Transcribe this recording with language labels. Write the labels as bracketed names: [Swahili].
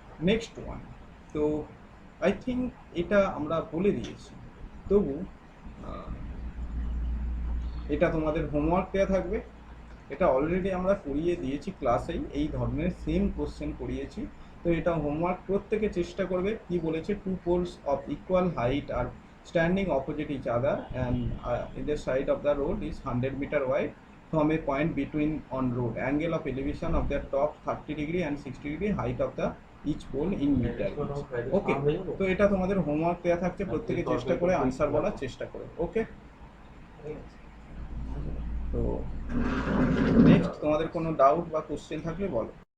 [Bangla] Next one, তো [English] I think [Bangla] এটা আমরা বলে দিয়েছি, তবু এটা তোমাদের হোমওয়ার্ক দেওয়া থাকবে। এটা অলরেডি আমরা করিয়ে দিয়েছি ক্লাসেই, এই ধরনের সেম কোশ্চেন করিয়েছি। তো এটা হোমওয়ার্ক প্রত্যেকে চেষ্টা করবে। কি বলেছে, [English] 2 poles of equal height are standing opposite each other and either side of the road is 100 meter wide from a point between on road. Angle of elevation of their top 30 degree and 60 degree, height of the each pole in meter. [Bangla] ওকে, তো এটা তোমাদের homework দেওয়া থাকছে, প্রত্যেকে চেষ্টা করে answer বলার চেষ্টা করে। ওকে, তো নেক্সট তোমাদের কোনো ডাউট বা কোশ্চেন থাকলে বলো।